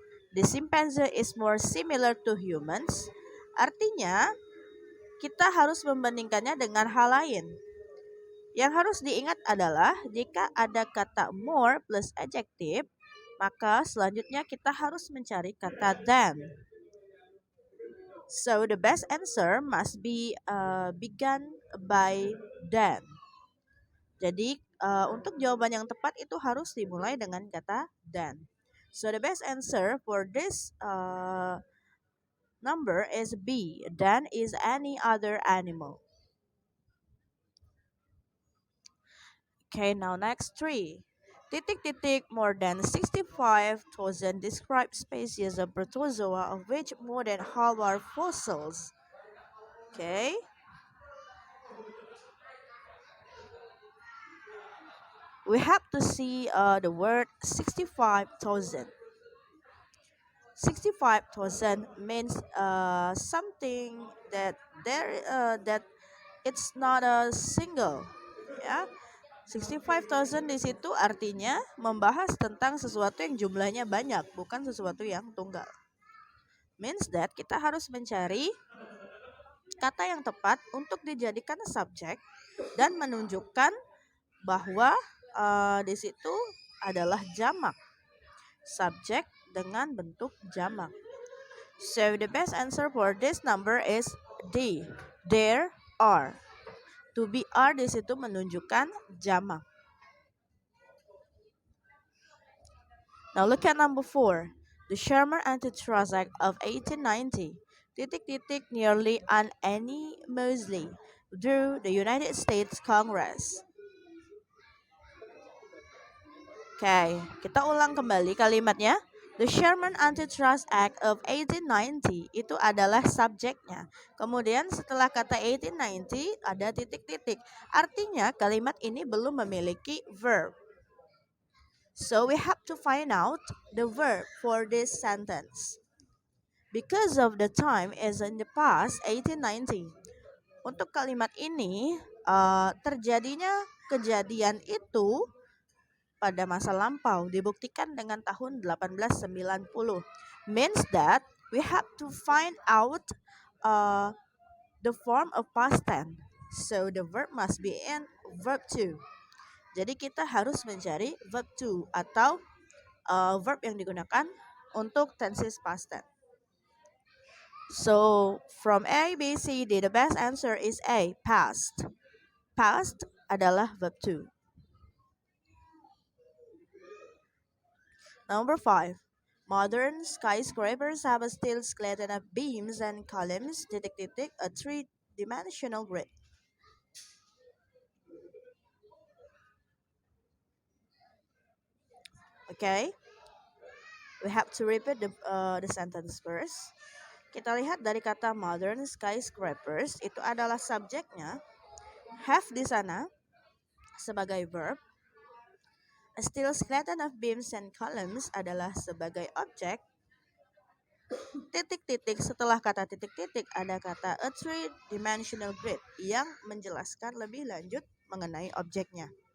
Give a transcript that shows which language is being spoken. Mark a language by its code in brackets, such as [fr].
[en] The chimpanzee is more similar to humans. [id] Artinya kita harus membandingkannya dengan hal lain. Yang harus diingat adalah jika ada kata [en] more plus adjective, [id] maka selanjutnya kita harus mencari kata than. [en] So the best answer must be begun by than. [id] Jadi untuk jawaban yang tepat itu harus dimulai dengan kata than. [en] So the best answer for this number is B. Than is any other animal. Okay, now next 3. Titik more than 65,000 described species of protozoa, of which more than half are fossils. Okay. We have to see the word 65,000. 65,000 means something that that it's not a single, ya. [id] 65,000 di situ artinya membahas tentang sesuatu yang jumlahnya banyak, bukan sesuatu yang tunggal. [en] Means that [id] kita harus mencari kata yang tepat untuk dijadikan subjek dan menunjukkan bahwa di situ adalah jamak. Subjek dengan bentuk jamak. [en] So the best answer for this number is D. There are. To be are [id] di situ menunjukkan jamak. [en] Now look at number 4. The Sherman Antitrust Act of 1890 nearly unanimously through the United States Congress. [id] Oke, kita ulang kembali kalimatnya. The Sherman Antitrust Act of 1890 itu adalah subjeknya. Kemudian setelah kata 1890 ada titik-titik. Artinya kalimat ini belum memiliki verb. [en] So we have to find out the verb for this sentence. Because of the time is in the past 1890. [id] Untuk kalimat ini terjadinya kejadian itu pada masa lampau dibuktikan dengan tahun 1890. [en] Means that we have to find out uh, the form of past tense. So the verb must be in verb to. [id] Jadi kita harus mencari verb to atau verb yang digunakan untuk tenses past tense. [en] So from A, B, C, D, the best answer is A, past. [id] Past adalah verb to. [en] Number 5. Modern skyscrapers have a steel skeleton of beams and columns, a three-dimensional grid. Okay, we have to repeat the sentence first. [id] Kita lihat dari kata modern skyscrapers itu adalah subjeknya, have di sana sebagai verb, [en] a steel skeleton of beams and columns [id] adalah sebagai objek, titik-titik setelah kata titik-titik ada kata [en] a three-dimensional grid [id] yang menjelaskan lebih lanjut mengenai objeknya.